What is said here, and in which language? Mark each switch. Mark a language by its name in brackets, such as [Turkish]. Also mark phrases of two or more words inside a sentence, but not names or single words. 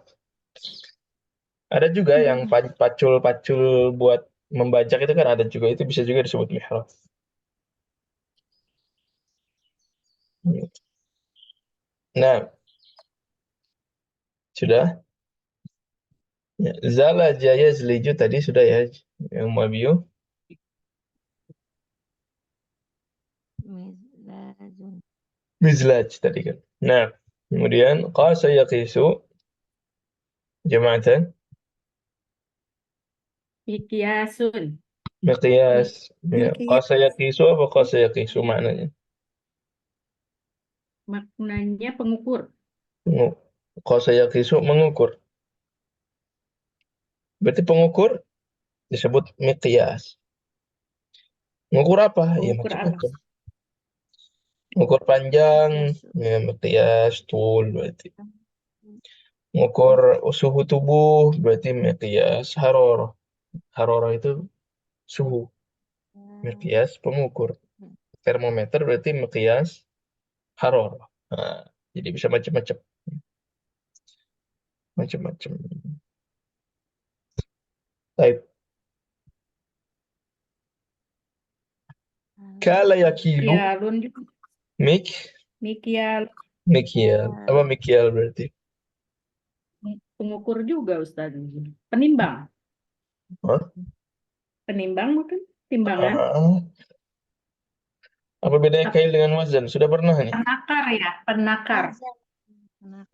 [Indonesian] Ada juga yang pacul-pacul buat membajak itu kan ada juga. Itu bisa juga disebut mihrab. Nah, sudah. Ya. [Arabic] Zala Jaya Zeliju [Indonesian] tadi sudah ya. Yang Mabiu. mizlajun. Mizlaj tadi kan. Nah, kemudian [Arabic] qasa yaqisu jama'atan [Indonesian] Mikiasun. miqyas. Ya. Miqyas. [Arabic] Qasa yaqisu [Indonesian] apa [Arabic] qasa yaqisu [Indonesian] maknanya? Maknanya pengukur. [Arabic] Qasa yaqisu [Indonesian] mengukur. Berarti pengukur disebut miqyas. Mengukur apa? Ya Pengukur apa? macam-macam. Mengukur panjang, Miqyasu. ya miqyas, tul berarti. Mengukur suhu tubuh berarti [Arabic] miqyas harorah. [Indonesian] Harorah itu suhu. Miqyas pengukur. Termometer berarti [Arabic] miqyas harorah. [Indonesian] Nah, jadi bisa macam-macam. Macam-macam. Baik. [Arabic] Kala yakilu [Indonesian] Mikialun juga. mik Mikial. mikial. Apa mikial berarti? Pengukur juga Ustaz. Penimbang. Hah? Penimbang bukan? Timbangan. Ah, apa bedanya kail dengan wazan? Sudah pernah nih? Penakar ya. Penakar. Wazan. Kenapa